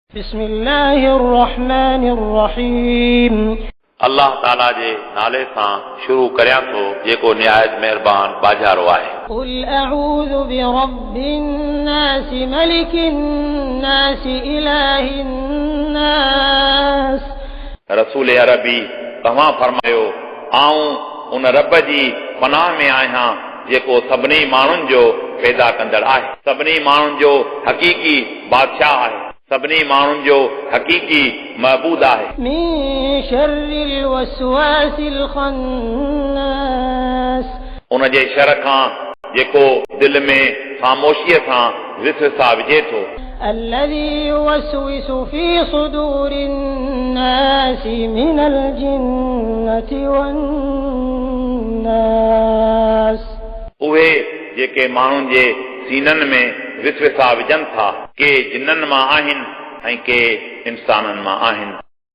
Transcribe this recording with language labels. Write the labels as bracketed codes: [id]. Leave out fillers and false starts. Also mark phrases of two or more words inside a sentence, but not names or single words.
[ar] بسم الله الرحمن الرحيم. [sd] अल्लाह ताला जे नाले सां शुरू करियां थो जेको निहायत मेहरबान बाजारो आहे। [ar] قل أعوذ برب الناس ملك الناس إله الناس. [sd] रसूल अरबी तव्हां फरमायो आऊं उन रब जी पनाह में आहियां जेको सभिनी माण्हुनि जो पैदा कंदड़ आहे, सभिनी माण्हुनि जो हक़ीक़ी बादशाह आहे, सभिनी माण्हुनि जो हक़ीक़ी महबूद आहे। [ar] من شر الوسواس الخناس. [sd] उन जे शर खां जेको दिल में ख़ामोशीअ सां विसवसा विझे थो। [ar] الذي يوسوس في صدور الناس من الجنة والناس. [sd] उहे जेके माण्हुनि जे सीननि में विसवसा विझनि था के जिन्ननि मां आहिनि ऐं के इंसाननि मां आहिनि।